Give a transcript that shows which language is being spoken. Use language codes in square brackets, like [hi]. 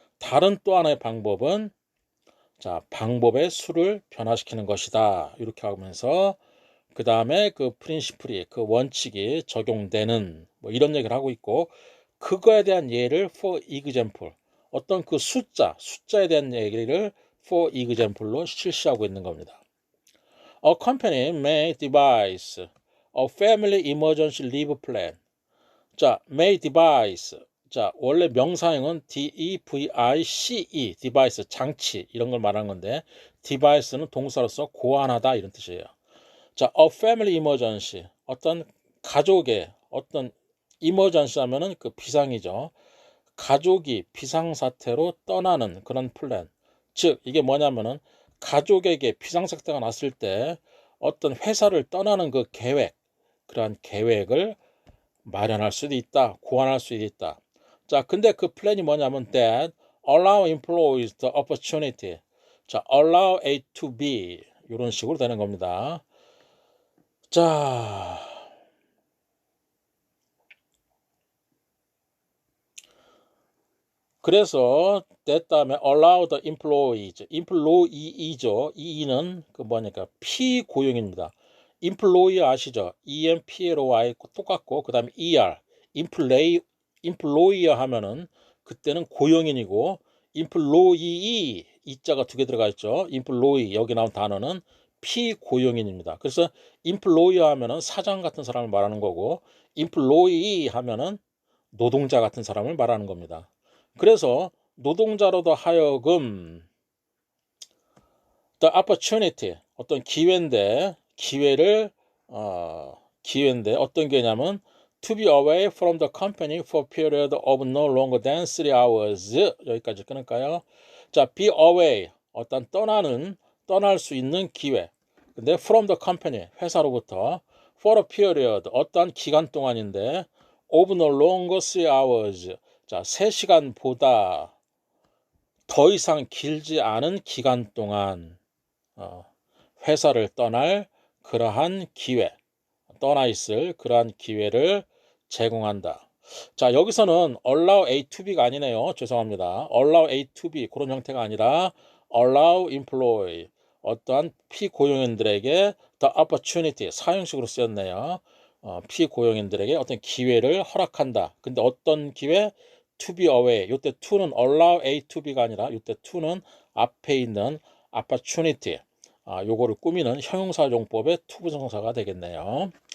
[ko] 다른 또 하나의 방법은 자, 방법의 수를 변화시키는 것이다. 이렇게 하면서 그 다음에 그 프린시플이, 그 원칙이 적용되는 뭐 이런 얘기를 하고 있고, 그거에 대한 예를 [en] for example, [ko] 어떤 그 숫자에 대한 얘기를 for example로 실시하고 있는 겁니다. [en] A company may devise a family emergency leave plan. 자, may devise. [ko] 자, 원래 명사형은 D-E-V-I-C-E, device, 장치 이런 걸 말하는 건데 device는 동사로서 고안하다 이런 뜻이에요. [en] 자, a family emergency. [ko] 어떤 가족의 어떤 emergency 하면은 그 비상이죠. 가족이 비상사태로 떠나는 그런 플랜. 즉, 이게 뭐냐면은 가족에게 비상사태가 났을 때 어떤 회사를 떠나는 그 계획, 그러한 계획을 마련할 수도 있다, 고안할 수도 있다. 자, 근데 그 플랜이 뭐냐면 [en] that allow employees the opportunity. [ko] 자, allow A to B 이런 식으로 되는 겁니다. 자, 그래서 [en] that 다음에 allow the employees, employee죠. [ko] e는 그 뭐니까 피고용입니다. employee 아시죠? employ 똑같고 그 다음에 er, employer 하면은 그때는 고용인이고 employee 이자가 두 개 들어가 있죠. employee 여기 나온 단어는 피고용인입니다. 그래서 employer 하면은 사장 같은 사람을 말하는 거고 employee 하면은 노동자 같은 사람을 말하는 겁니다. 그래서 노동자로도 하여금 [en] the opportunity 어떤 기회인데 어떤 게냐면 to be away from the company for a period of no longer than 3 hours [ko] 여기까지 끊을까요? 자, be away 어떤 떠날 수 있는 기회. 근데 from the company 회사로부터 [en] for a period [ko] 어떤 기간 동안인데 [en] of no longer 3 hours [ko] 자, 3시간보다 더 이상 길지 않은 기간 동안 회사를 떠날 그러한 기회, 떠나 있을 그러한 기회를 제공한다. 자, 여기서는 allow A to B가 아니네요. 죄송합니다. allow A to B 그런 형태가 아니라 allow employee 어떠한 피고용인들에게 [en] the opportunity [ko] 사형식으로 쓰였네요. 피고용인들에게 어떤 기회를 허락한다. 근데 어떤 기회? [en] to be away. [ko] 이때 to는 allow A to B가 아니라 이때 to는 앞에 있는 opportunity. 요거를 꾸미는 형용사용법의 to 부정사가 되겠네요.